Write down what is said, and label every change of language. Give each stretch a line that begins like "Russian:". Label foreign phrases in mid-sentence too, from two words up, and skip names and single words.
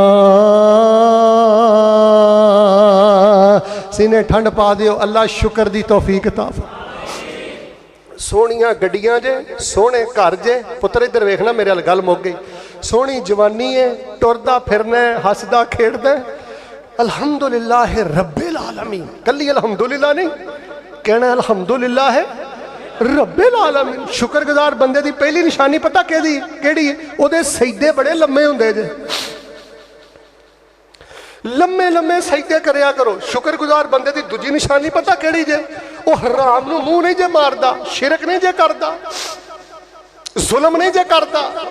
Punjabi: سینے ٹھنڈ پا دیو، اللہ شکر دی توفیق عطا فرمائے. سوہنیاں گڈیاں جے، سوہنے گھر جے، پتر ادھر ویکھنا میرے گل مک گئی. سوہنی جوانی ہے، ٹردا پھرنا ہے، ہسدا کھیڈدا,
Arabic: الحمد لله رب العالمين.
Punjabi: کلی الحمدللہ نہیں کہنا، الحمدللہ ہے
Arabic: رب العالمين.
Punjabi: شکرگزار بندے کی پہلی نشانی پتہ کیہڑی ہے؟ اوہدے سجدے بڑے لمے ہندے جے، لمے لمے سجدے کریا کرو. شکرگزار بندے کی دوجی نشانی پتہ کیہڑی جے؟ وہ حرام نوں منہ نہیں جے ماردا، شرک نہیں جے کردا، ظلم نہیں جے کردا.